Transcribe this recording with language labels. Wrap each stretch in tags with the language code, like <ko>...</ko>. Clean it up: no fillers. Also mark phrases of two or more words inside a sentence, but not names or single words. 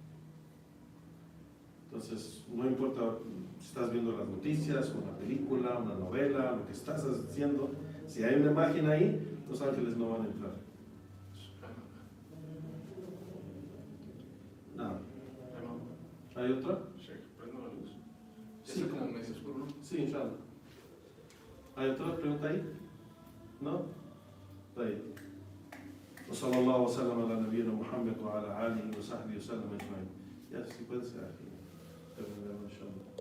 <es>Entonces, no importa si estás viendo las noticias, una película, una novela, lo que estás haciendo, si hay una imagen ahí, los ángeles no van a entrar. Nada. ¿Hay otra? Sí, prendo la luz. Sí. Está como medio oscuro, ¿no? Sí, inshallah. ¿Hay otra pregunta ahí? ¿No? Ahí.</es> <ar>وصلى الله وسلم على نبينا محمد وعلى آله وصحبه وسلم أجمعين.</ar> <es>Ya, si puede ser aquí. Terminamos, inshallah.</es>